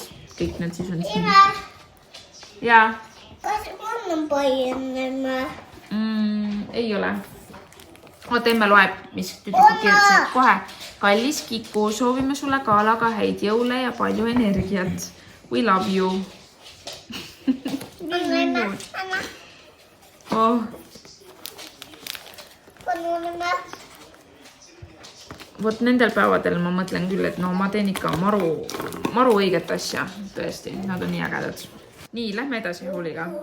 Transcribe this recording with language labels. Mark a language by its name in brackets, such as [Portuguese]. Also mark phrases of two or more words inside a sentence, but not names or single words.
[Estonian] Kõik need siis on siin. Jaa. Kas on palju õnne? Ei ole. Oota, emme loeb, mis tüdrukud kirjutasid kohe. Kallis Kiku, soovime sulle kaalaga häid jõule ja palju energiat. [English] We love you. Oh. [Estonian] Vot nendel päevadel ma mõtlen küll, et no ma teen ikka maru õiget asja. Tõesti, nad on nii ägedad. Nii, lähme edasi huuliga.